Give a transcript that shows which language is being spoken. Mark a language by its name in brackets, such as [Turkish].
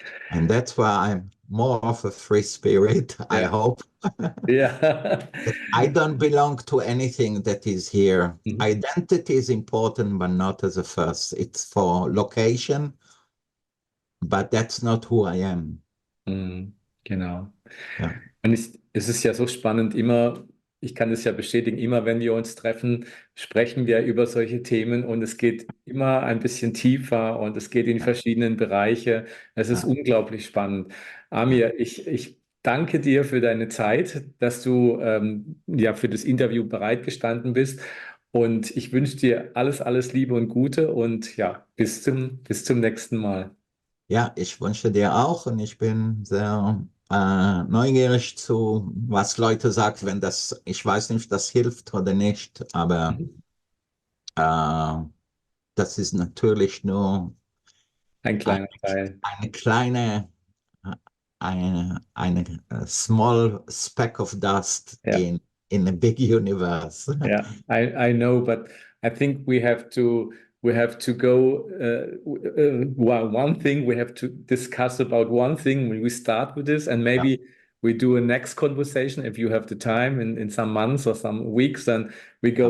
[English] And that's why I'm more of a free spirit, I Yeah. hope. Yeah. I don't belong to anything that is here. Mhm. Identity is important, but not as a first. It's for location, but that's not who I am. [German] Genau. [English] Yeah. [German] Und es ist ja so spannend, immer, ich kann es ja bestätigen, immer wenn wir uns treffen, sprechen wir über solche Themen und es geht immer ein bisschen tiefer und es geht in [English] Yeah. [German] verschiedenen Bereiche. Es ist [English] Yeah. [German] unglaublich spannend. [English] Yeah. [German] Amir, ich danke dir für deine Zeit, dass du ja für das Interview bereitgestanden bist und ich wünsche dir alles, alles Liebe und Gute und ja, bis zum nächsten Mal. Ja, ich wünsche dir auch und ich bin sehr neugierig zu, was Leute sagen, wenn das, ich weiß nicht, das hilft oder nicht, aber Mhm. äh, das ist natürlich nur Ein eine, kleiner Teil. eine kleine, eine [English] small speck of dust [German] Ja. [English] in a big universe. Yeah, I know, but I think we have to go one thing we have to discuss about one thing when we start with this, and [German] Ja, [English] maybe we do a next conversation if you have the time in some months or some weeks, and we go